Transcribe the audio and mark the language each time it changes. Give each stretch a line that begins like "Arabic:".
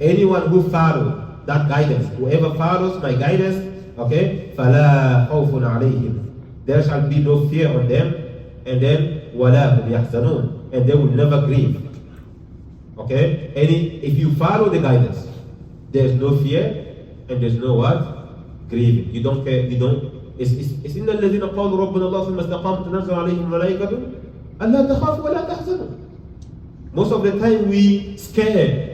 English: Anyone who follows that guidance, whoever follows my guidance, okay,
Arabic: فَلَا خَوْفٌ عَلَيْهِمْ.
English: There shall be no fear on them, and then
Arabic: وَلَا هُمْ يَحْزَنُونَ.
English: And they will never grieve. Okay? If you follow the guidance, there's no fear and there's no what? Grieving. You don't care, you don't. It's in the
Arabic: الذين قالوا ربنا الله ثم استقاموا تنزل عليهم الملائكة ألا تخافوا ولا تحزنوا.
English: Most of the time we scared.